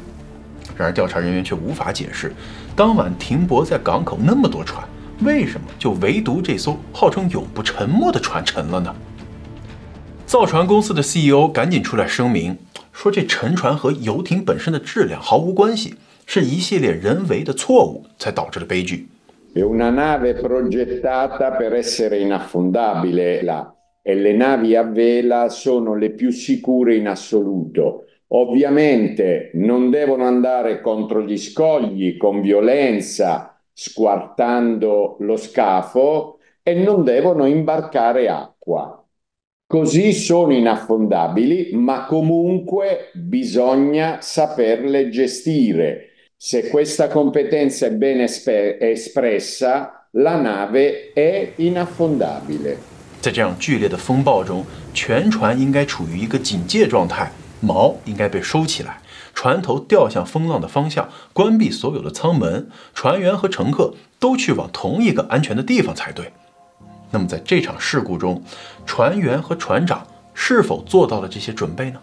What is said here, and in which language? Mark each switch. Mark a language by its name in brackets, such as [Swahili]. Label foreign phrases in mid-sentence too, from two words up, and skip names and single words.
[Chinese] 然而调查人员却无法解释，当晚停泊在港口那么多船，为什么就唯独这艘号称永不沉没的船沉了呢？造船公司的 CEO 赶紧出来声明，说这沉船和游艇本身的质量毫无关系，是一系列人为的错误才导致的悲剧。 [Italian] È una nave progettata per essere inaffondabile e le navi a vela sono le più sicure in assoluto. Ovviamente non devono andare contro gli scogli con violenza, squartando lo scafo e non devono imbarcare acqua. Così sono inaffondabili, ma comunque bisogna saperle gestire.Se questa competenza è ben espressa, la nave è inaffondabile. [Chinese] 在这样剧烈的风暴中，全船应该处于一个警戒状态，锚应该被收起来，船头调向风浪的方向，关闭所有的舱门，船员和乘客都去往同一个安全的地方才对。那么在这场事故中，船员和船长是否做到了这些准备呢？